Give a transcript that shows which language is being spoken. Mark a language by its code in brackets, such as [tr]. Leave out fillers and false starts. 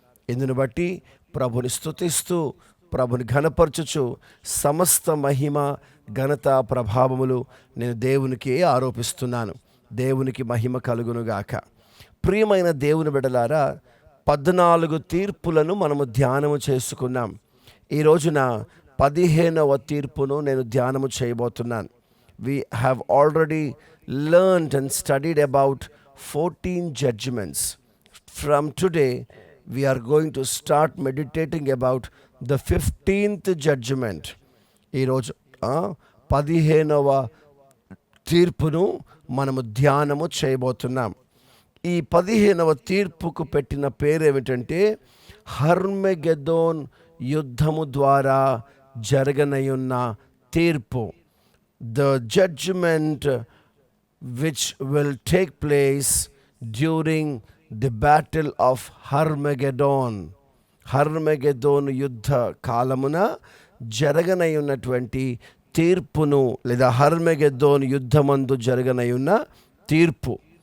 [te] ఇందును బట్టి ప్రభుని స్తుతిస్తూ, ప్రభుని ఘనపరచుచు సమస్త మహిమ, ఘనత, ప్రభావములు నేను దేవునికి ఆరోపిస్తున్నాను. దేవునికి మహిమ కలుగునుగాక. ప్రియమైన దేవుని బిడ్డలారా, 14 తీర్పులను మనము ధ్యానము చేసుకున్నాం. ఈ రోజున 15వ తీర్పును నేను ధ్యానము చేయబోతున్నాను. [en] We have already learned and studied about 14 judgments. From today, we are going to start meditating about the 15th judgment. [te] ఈరోజు 15వ తీర్పును మనము ధ్యానము చేయబోతున్నాం. ఈ 15వ తీర్పుకు పెట్టిన పేరేమిటంటే హర్మెగెదోన్ యుద్ధము ద్వారా జరగనయున్న తీర్పు. [en] The judgment which will take place during the battle of Armageddon. [te] హర్మెగెదోను యుద్ధ కాలమున జరగనయున్నటువంటి తీర్పును, లేదా హర్మెగెదోను యుద్ధమందు జరగనయున్న తీర్పు.